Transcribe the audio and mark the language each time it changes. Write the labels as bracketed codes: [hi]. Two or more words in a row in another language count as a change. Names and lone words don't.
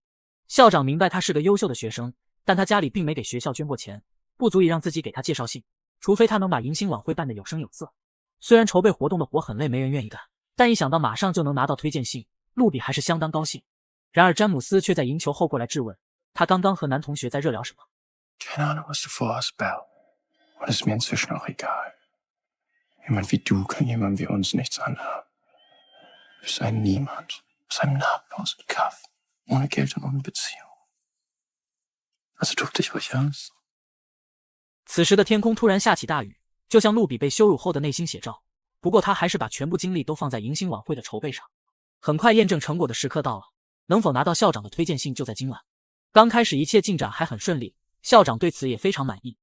[zh] 校长明白他是个优秀的学生，但他家里并没给学校捐过钱，不足以让自己给他介绍信，除非他能把迎新晚会办得有声有色。虽然筹备活动的活很累，没人愿意干，但一想到马上就能拿到推荐信，路比还是相当高兴。然而詹姆斯却在赢球后过来质问他刚刚和男同学在热聊什么。 [de] Keine Ahnung, was du vorhast, Belle. Und ist mir inzwischen auch egal. Jemand wie du kann jemand wie uns nichts anhaben. Du bist ein Niemand, aus einem namenlosen Kaff, ohne Geld und ohne Beziehung. Also tob dich ruhig aus. [zh] 此时的天空突然下起大雨，就像路比被羞辱后的内心写照。不过他还是把全部精力都放在迎新晚会的筹备上。很快验证成果的时刻到了，能否拿到校长的推荐信就在今晚。刚开始一切进展还很顺利，校长对此也非常满意。